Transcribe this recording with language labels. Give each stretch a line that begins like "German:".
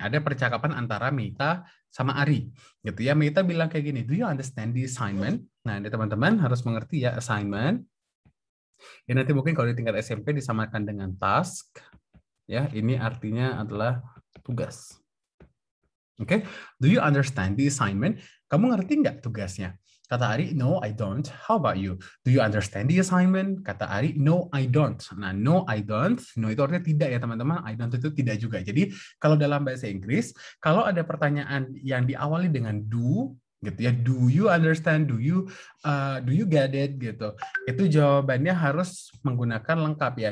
Indonesian: Ada percakapan antara Meita sama Ari. Gitu ya. Meita bilang kayak gini,
English: do you understand the assignment?
Indonesian: Nah, ini teman-teman harus mengerti ya assignment. Ya, nanti mungkin kalau di tingkat SMP disamakan dengan task. Ya, ini artinya adalah tugas.
English: Oke, do you understand the assignment?
Indonesian: Kamu ngerti nggak tugasnya? Kata Ari,
English: no, I don't. How about you? Do you understand the assignment?
Indonesian: Kata Ari,
English: no, I don't. Nah, no, I don't.
Indonesian: No itu artinya tidak ya teman-teman.
English: I don't
Indonesian: itu tidak juga. Jadi kalau dalam bahasa Inggris, kalau ada pertanyaan yang diawali dengan do, gitu ya,
English: do you understand? Do you get it?
Indonesian: Gitu. Itu jawabannya harus menggunakan lengkap ya.